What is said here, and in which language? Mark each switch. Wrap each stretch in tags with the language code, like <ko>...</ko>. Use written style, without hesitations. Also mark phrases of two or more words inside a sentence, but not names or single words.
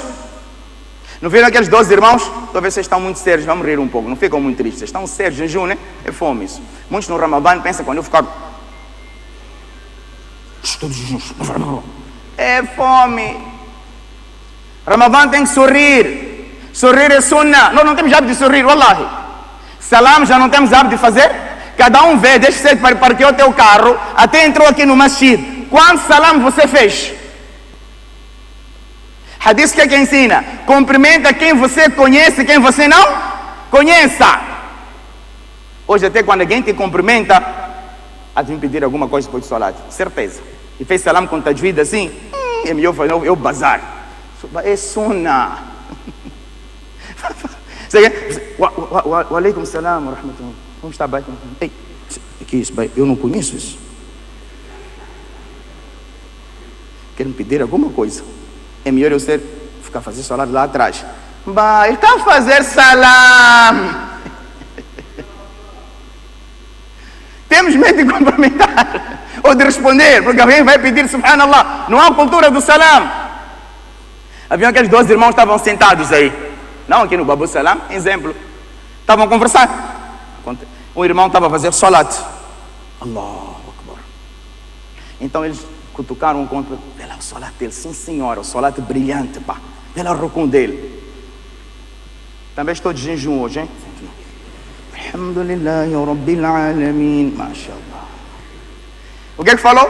<pt>Não viram aqueles 12 irmãos? Talvez vocês estão muito sérios, vamos rir um pouco, não ficam muito tristes. Vocês estão sérios, jejum, né? É fome isso. Muitos no Ramadã pensam, quando eu ficar... É fome. Ramadã tem que sorrir. Sorrir é sunnah. Nós não temos hábito de sorrir, wallahi. Salam já não temos hábito de fazer. Cada um vê, deixa você parquear o teu carro, até entrou aqui no masjid. Quantos salam você fez? Hadith que é que ensina? Cumprimenta quem você conhece, quem você não conheça. Hoje até quando alguém te cumprimenta, há de me pedir alguma coisa depois do salat. Certeza. E fez salam com tajwid assim, é melhor eu bazar. É sunnah.</pt> <ar>وعليكم السلام ورحمة الله.</ar> <pt>Como está, bai? Ei, que isso, bai? Eu não conheço isso. Quer me pedir alguma coisa? É melhor eu ficar fazendo salam lá atrás. Bai, ele está a fazer salam. Temos medo de cumprimentar ou de responder, porque alguém vai pedir subhanallah. Não há cultura do salam. Havia aqueles 12 irmãos que estavam sentados aí. Não aqui no Babu Salam, exemplo. Estavam a conversar. Um irmão estava a fazer salat.</pt> <ar>الله أكبر.</ar> <pt>Então eles cutucaram um contra. Vê lá o salat dele, sim senhora, o salat brilhante, pá. Vê lá o rucum dele. Também estou de jejum hoje, hein?</pt> <ar>الحمد لله رب العالمين.</ar> <pt>Mashallah. O que é que falou?</pt>